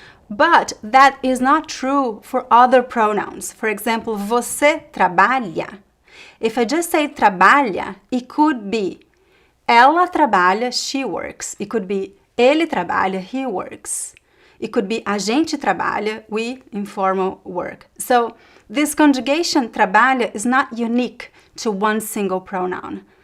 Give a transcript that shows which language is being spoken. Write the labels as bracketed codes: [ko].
[en] But that is not true for other pronouns. For example, [pt] você trabalha. [en] If I just say trabalha, it could be [pt] ela trabalha, [en] she works. It could be [pt] ele trabalha, [en] he works. It could be [pt] a gente trabalha, [en] we informal work. So this conjugation trabalha is not unique to one single pronoun.